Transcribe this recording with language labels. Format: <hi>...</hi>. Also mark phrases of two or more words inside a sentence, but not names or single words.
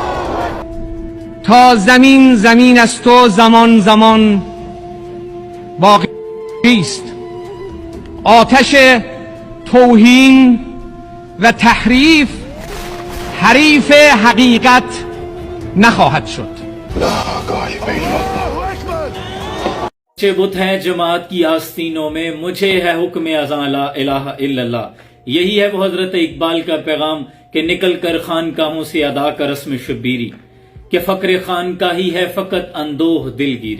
<fa>تا زمین زمین است و زمان زمان باقی است. آتش توهین و تحریف حریف حقیقت نخواهد شد.</fa> <ur>اچھے بت ہیں جماعت کی آستینوں میں، مجھے ہے حکم اذاں</ur> <ar>لا الہ الا اللہ.</ar> <ur>یہی ہے وہ حضرت اقبال کا پیغام کہ نکل کر خانقاہوں سے ادا کر رسم شبیری، کہ فقر خانقاہ ہی ہے فقط اندوہ دل گیری.</ur>